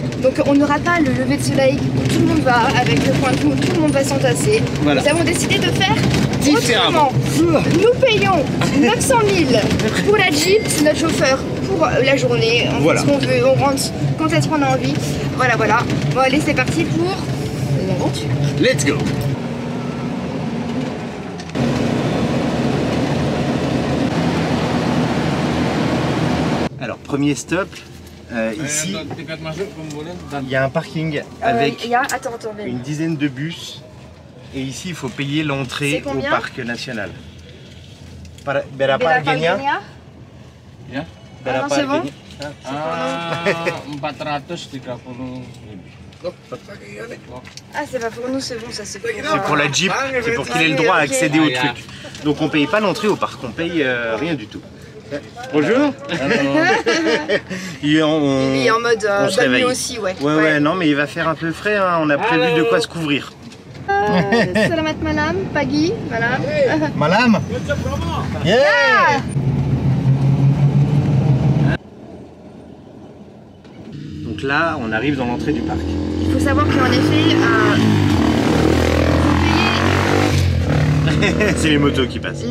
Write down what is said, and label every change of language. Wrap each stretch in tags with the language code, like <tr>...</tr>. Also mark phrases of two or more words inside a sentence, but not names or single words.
<fr>Donc on n'aura pas le lever de soleil où tout le monde va avec le point de vue où tout le monde va s'entasser. Voilà. Nous avons décidé de faire Différemment. autrement. Nous payons 900 000 pour la Jeep, c'est notre chauffeur pour la journée. On Voilà. fait ce qu'on veut, on rentre quand est-ce qu'on a envie. Voilà, voilà. Bon allez, c'est parti pour l'aventure.</fr> <en>Let's go.</en> <fr>Alors, premier stop, ici, il y a un parking avec Il y a... Attends, Ben. une dizaine de bus. Et ici, il faut payer l'entrée C'est au combien? parc national.</fr> <id>Berapa Berapa harganya? harganya? Ya. Berapa</id> <fr>Ah, c'est bon?</fr> <id>harganya?</id> <fr>Ah, 430 Ah, c'est pas pour nous, c'est bon, ça c'est pour... C'est pour la Jeep, c'est pour qu'il ait le droit à Ok. accéder au Ah, truc. Donc on paye pas l'entrée au parc, on paye rien du tout. Bonjour. Il est en mode on se bonne nuit réveille. aussi, ouais. Ouais, non, mais il va faire un peu frais, hein. On a prévu de quoi se couvrir.</fr> <id>Salamat malam, pagi,</id> <fr>voilà.</fr> <id>Malam. Yeah.</id> <fr>Donc là, on arrive dans l'entrée du parc. Il faut savoir qu'en effet, C'est les motos qui passent.</fr>